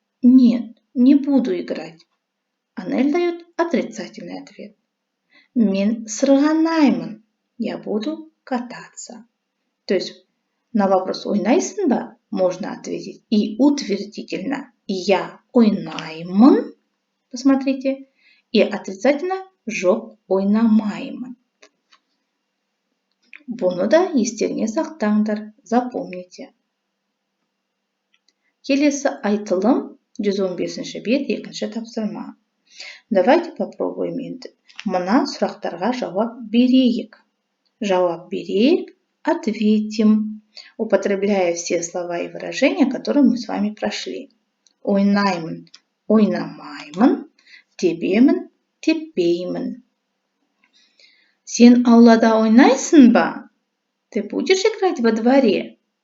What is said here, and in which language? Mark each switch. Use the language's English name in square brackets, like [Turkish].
[Russian] Нет, не буду играть. Анель дает отрицательный ответ. [Kazakh] Мен сырғанаймын. [Russian] Я буду кататься. То есть на вопрос [Kazakh] ойнайсың ба [Russian] можно ответить и утвердительно я ойнаймын. Посмотрите. И отрицательно [Kazakh] жоқ ойнамаймын. Бұны да естеріңе сақтаңдар, [Russian] запомните. [Kazakh] Келесі айтылым 115 бет 2 тапсырма. [Russian] Давайте попробуем [Kazakh] енді. Мына сұрақтарға жауап берейік. Жауап берейік, [Russian] ответим, употребляя все слова и выражения, которые мы с вами прошли. [Kazakh] Ойнаймын, ойнамаймын, тебемін, теппеймін. Сен аулада ойнайсың ба? [Russian] Ты будешь играть во дворе?